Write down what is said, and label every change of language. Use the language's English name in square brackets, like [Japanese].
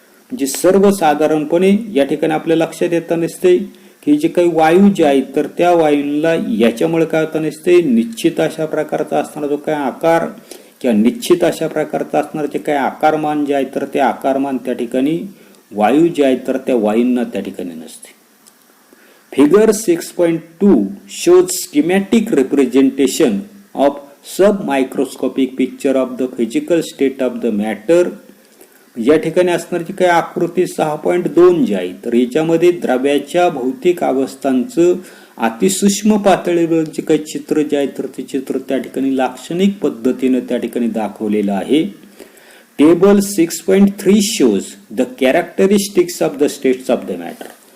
[Marathi] म्हणजे सर्वसाधारणपणे या ठिकाणी आपल्या लक्षात येता नसते की जे काही वायू जे आहेत तर त्या वायूला याच्यामुळे काय होता नसते निश्चित अशा प्रकारचा असणारा जो काही आकार किंवा निश्चित अशा प्रकारचा असणारे जे काही आकारमान जे आहेत तर ते आकारमान त्या ठिकाणी वायू जे आहेत तर त्या वायूंना त्या ठिकाणी नसते. [English] Figure 6.2 shows schematic representation of submicroscopic picture of the physical state of the matter. [Marathi] या ठिकाणी असणारी काही आकृती 6.2 जी आहे तर याच्यामध्ये द्रव्याच्या भौतिक अवस्थांचं अतिसूक्ष्म पातळीवर जे काही चित्र जे आहे तर ते चित्र त्या ठिकाणी लाक्षणिक पद्धतीने त्या ठिकाणी दाखवलेलं आहे. [English] Table 6.3 shows the characteristics of the states of the matter.